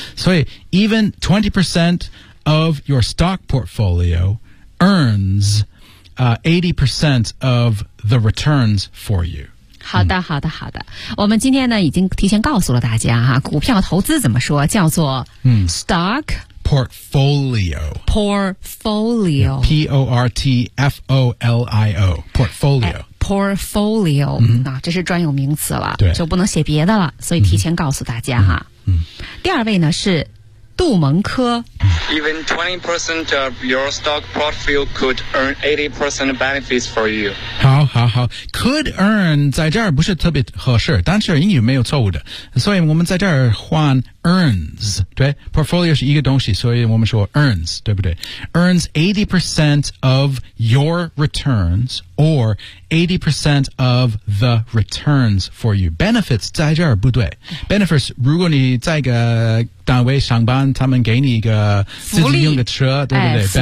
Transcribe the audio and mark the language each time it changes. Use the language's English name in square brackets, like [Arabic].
[Chinese] 所以 [English] even 20% of your stock portfolio earns、80% of the returns for you. [Chinese] 好的好的好的我们今天呢已经提前告诉了大家哈、啊、股票投资怎么说叫做 stock [English] portfolio portfolio P-O-R-T-F-O-L-I-O portfolio、哎、portfolio、嗯、 [Chinese] 啊，这是专有名词了对就不能写别的了所以提前告诉大家哈、第二位呢是杜蒙科 [English] Even 20% of your stock portfolio could earn 80% benefits for you [Chinese] 好好好 [English] could earn [Chinese] 在这儿不是特别合适但是英语没有错误的所以我们在这儿换 earns 对 portfolio 是一个东西所以我们说 earns 对不对 [English] earns 80% of your returns or 80% of the returns for you [Chinese] benefits 在这儿不对 benefits 如果你在一个单位上班他们给你一个自己用的车对不对、